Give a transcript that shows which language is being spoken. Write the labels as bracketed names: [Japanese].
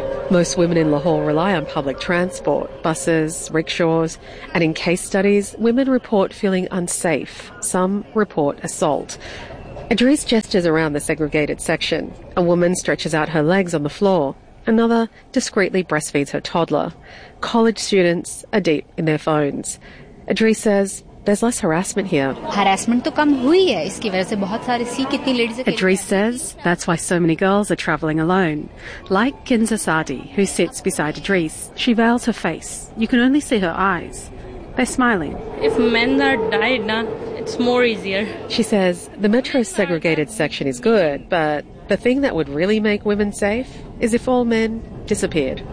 [English] Most women in Lahore rely on public transport, buses, rickshaws, and in case studies, women report feeling unsafe. Some report assault. Idris gestures around the segregated section. A woman stretches out her legs on the floor. Another discreetly breastfeeds her toddler. College students are deep in their phones. Idris says, there's less harassment here. [Urdu] Harassment تو کم ہوئی ہے۔ اسکی وجہ سے بہت سارے سی کتنی ladies. [English] Idris says that's why so many girls are traveling alone. Like Kinza Sadi, who sits beside Idris. She veils her face. You can only see her eyes. They're smiling. If men are died, na, it's more easier. She says the metro segregated section is good, but the thing that would really make women safe is if all men disappeared.